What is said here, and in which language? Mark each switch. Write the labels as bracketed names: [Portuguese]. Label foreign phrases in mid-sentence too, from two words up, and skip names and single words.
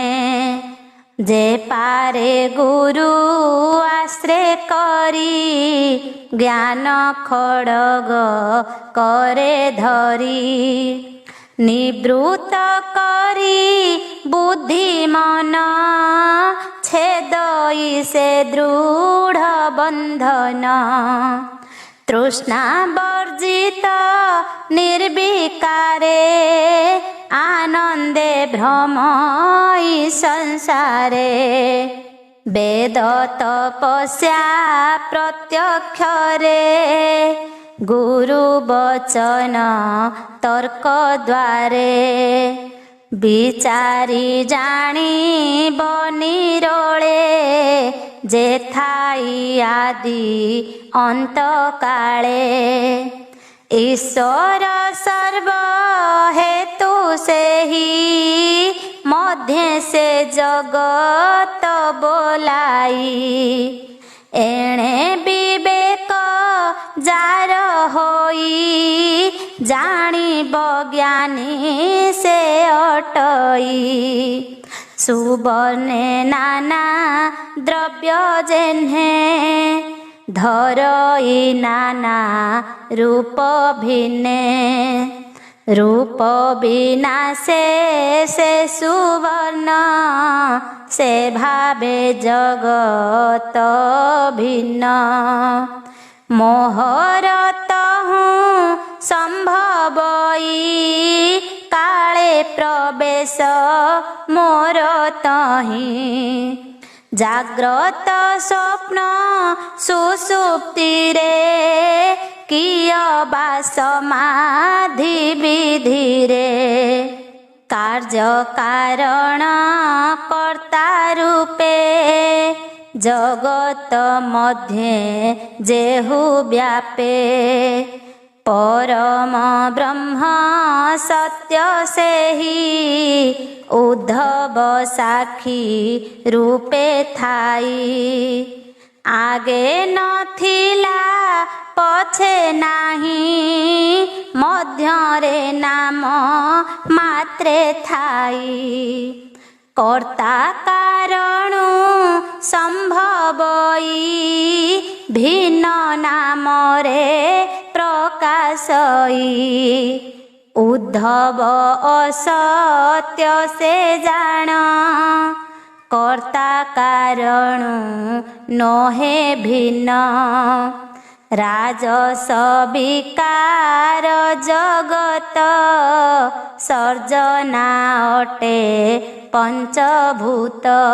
[Odia] ଯେ ପାରେ ଗୁରୁ ଆଶ୍ରୟ କରି, ଜ୍ଞାନ ଖଡ଼ଗ କରେ ଧରି। ନିବୃତ୍ତ କରି ବୁଦ୍ଧି ମନ, ଛେଦଇ ସେ ଦୃଢ଼ ବନ୍ଧନ। ତୃଷ୍ଣା ବର୍ଜିତ ନିର୍ବିକାରେ ଆନନ୍ଦେ ଭ୍ରମଇ ସଂସାରେ ବେଦ ତପସ୍ୟା ପ୍ରତ୍ୟକ୍ଷରେ ଗୁରୁ ବଚନ ତର୍କ ଦ୍ୱାରେ ବିଚାରି ଜାଣି ବନିରୋଳେ ଯେଥାଇ ଆଦି ଅନ୍ତ କାଳେ ଈଶ୍ୱର ସର୍ବ ହେତୁ ସେ ହି ମଧ୍ୟ ସେ ଜଗତ ବୋଲାଇ ଏଣେ ବିବେକ ଯାର ହୋଇ ଜାଣିବ ଜ୍ଞାନୀ ସେ ଅଟଇ ସୁବର୍ଣ୍ଣେ ନାନା ଦ୍ରବ୍ୟ ଯେହ୍ନେ ଧରଇ ନାନା ରୂପ ଭିନ୍ନେ ରୂପ ବିନାଶେ ସେ ସୁବର୍ଣ୍ଣ ସେ ଭାବେ ଜଗତ ଭିନ୍ନ ମୋହରତ ହୁଁ ସମ୍ଭବଇ କାଳେ ପ୍ରବେଶ ମୋର ତହିଁ ଜାଗ୍ରତ ସ୍ୱପ୍ନ ସୁଷୁପ୍ତି ରେ କିଅବା ସମାଧି ବିଧି ରେ କାର୍ଯ୍ୟ କାରଣ କର୍ତ୍ତା ରୂପେ ଜଗତ ମଧ୍ୟେ ଯେହୁ ବ୍ୟାପେ ପରମ ବ୍ରହ୍ମ ସତ୍ୟ ସେ ହି ଉଦ୍ଧବ ସାକ୍ଷୀ ରୂପେ ଥାଇ ଆଗେ ନଥିଲା ପଛେ ନାହିଁ ମଧ୍ୟରେ ନାମ ମାତ୍ରେ ଥାଇ କର୍ତ୍ତା କାରଣୁ ସମ୍ଭବଇ ଭିନ୍ନ ନାମରେ ପ୍ରକାଶଇ ଉଦ୍ଧବ ଅସତ୍ୟ ସେ ଜାଣ କର୍ତ୍ତା କାରଣୁ ନୋହେ ଭିନ୍ନ ରାଜସ ବିକାର ଜଗତ ସର୍ଜନା ଅଟେ ପଞ୍ଚଭୂତ